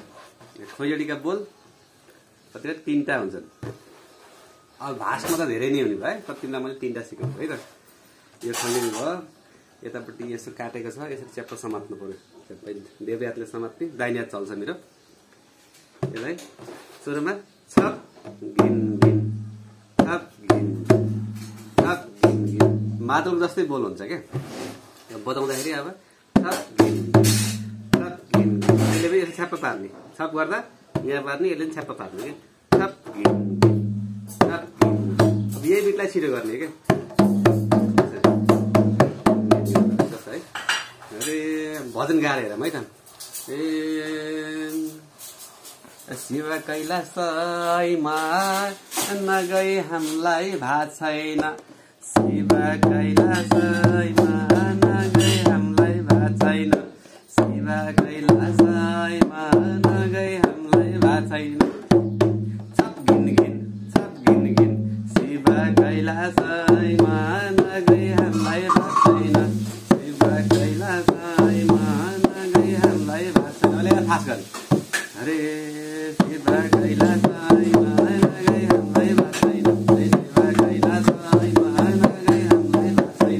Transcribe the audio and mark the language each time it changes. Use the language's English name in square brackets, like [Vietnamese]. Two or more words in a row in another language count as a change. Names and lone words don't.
[Nepali] खैजडीका बोल कतिवटा 3टा हुन्छन्। अब भाषमा त धेरै नै हुने भयो, तर तिमीलाई मैले 3टा सिकाउँछु है त। यो खैजडी भयो, यतापट्टि यसो काटेको छ, यसरी च्याप्प समात्नु पर्यो। देब्रे हातले समात्ने, दाहिने हात चल्छ मेरो। यसलाई सुरुमा छप गिन गिन छप गिन छप गिन गिन मादल जस्तै बोल हुन्छ क्या। बजाउँदाखेरि अब छप गिन छप गिन यसले पनि यसो छ्याप्प पार्ने, छप गर्दा यहाँ पार्ने, यसले पनि छ्याप्प पार्ने क्या। छप गिन छप गिन अब यही बिटलाई छिटो गर्ने क्या। है अरे भजन गाएर हेर है त। शिव कैलाशमा नगई हामीलाई भात छैन, शिव कैलाशमा नगई हामीलाई भात छैन, शिव कैलाशमा नगई हामीलाई भात छैन। छप गिन गिन छप गिन गिन शिव कैलाशमा नगई हामीलाई भात छैन, शिव कैलाशमा नगई हामीलाई भात छैन। अहिले खास गरी अरे शिव कैलाशमा नगई हामीलाई भात छैन, शिव कैलाशमा नगई हामीलाई भात छैन।